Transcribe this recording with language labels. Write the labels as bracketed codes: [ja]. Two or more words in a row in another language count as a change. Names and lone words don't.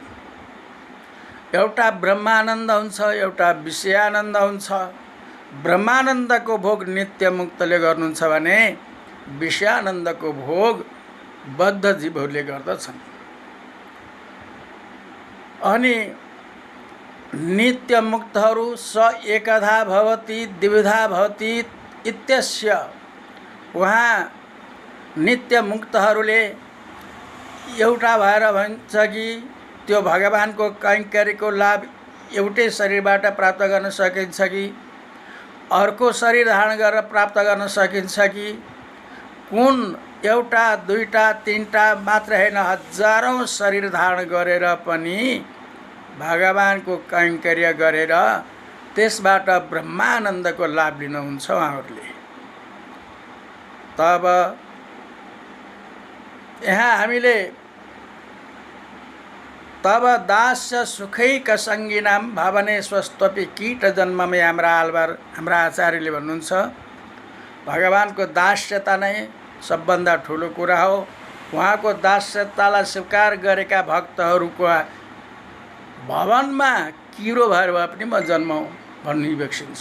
[ne] एउटा ब्रह्मानन्द हुन्छ, एउटा विषयानन्द हुन्छ। ब्रह्मानन्दको भोग नित्य मुक्तले गर्नुहुन्छ भने विषयानन्दको भोग बद्ध जीवहरूले गर्दछन्। अनि नित्य मुक्तहरू [sa] स एकधा भवति द्विविधा भवति इत्यस्य, [ne] उहाँ नित्य मुक्तहरूले एउटा भएर भन्छ कि त्यो भगवानको कैङ्कर्यको लाभ एउटै शरीरबाट प्राप्त गर्न सकिन्छ कि अर्को शरीर धारण गरेर प्राप्त गर्न सकिन्छ कि कुन एउटा दुईटा तीनटा मात्र होइन, हजारौँ शरीर धारण गरेर पनि भगवानको कैङ्कर्य गरेर त्यसबाट ब्रह्मानन्दको लाभ लिनुहुन्छ उहाँहरूले। तब यहाँ हामीले [sa] तब दास्य सुखैक सङ्गिनाम भवने स्वस्त्वपि कीट जन्ममे, [ne] हाम्रा आलवार, हाम्रा आचार्यले भन्नुहुन्छ भगवानको दास्यता नै सबभन्दा ठुलो कुरा हो। उहाँको दास्यतालाई स्वीकार गरेका भक्तहरूको भवनमा किरो भएर भए पनि म जन्माउँ भन्ने व्यक्सिन्छ।